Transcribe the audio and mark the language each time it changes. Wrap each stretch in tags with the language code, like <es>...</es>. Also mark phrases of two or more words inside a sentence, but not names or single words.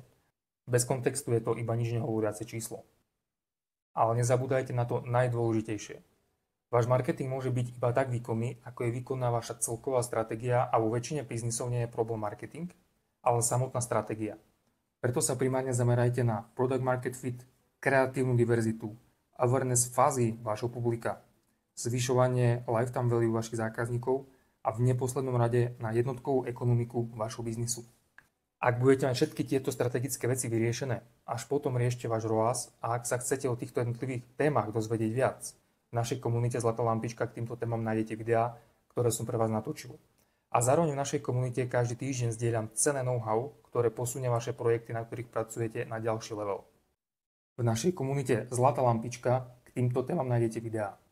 <sk>Bez kontextu je to iba nič nehovoriace číslo. Ale nezabúdajte na to najdôležitejšie. Váš marketing môže byť iba tak výkonný, ako je výkonná vaša celková stratégia a vo väčšine biznisov nie je problém marketing, ale samotná stratégia. Preto sa primárne zamerajte na</sk> <en>product market fit,</en> <sk>kreatívnu diverzitu, awareness fázy vášho publika, zvyšovanie</sk> <en>lifetime value</en> <sk>vašich zákazníkov a v neposlednom rade na jednotkovú ekonomiku vašho biznisu. Ak budete mať všetky tieto strategické veci vyriešené, až potom riešte váš ROAS a ak sa chcete o týchto jednotlivých témach dozvedieť viac, v našej komunite Zlatá lampička k týmto témam nájdete videá, ktoré som pre vás natočil. A zároveň v našej komunite každý týždeň zdieľam cenné know-how, ktoré posunie vaše projekty, na ktorých pracujete, na ďalší level. V našej komunite Zlatá lampička k týmto témam nájdete videá.</sk>